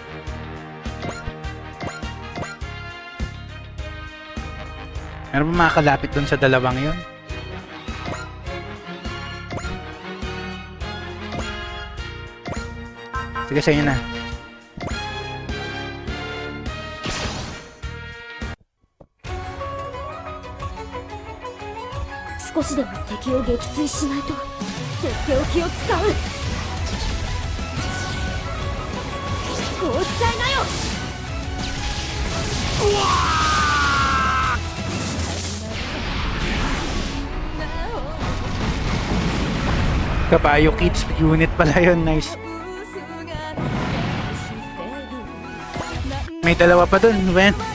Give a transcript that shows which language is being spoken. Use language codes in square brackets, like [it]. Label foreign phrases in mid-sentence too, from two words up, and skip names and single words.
[tl] Meron ba makakalapit dun sa dalawang yun? Sige, sa inyo na. [ja] 少しでも敵を撃墜しないととっておきを使う。凍っちゃいなよ。 [tl] Kabayo Kids unit pala yun. Nice. May dalawa pa dun, Wen.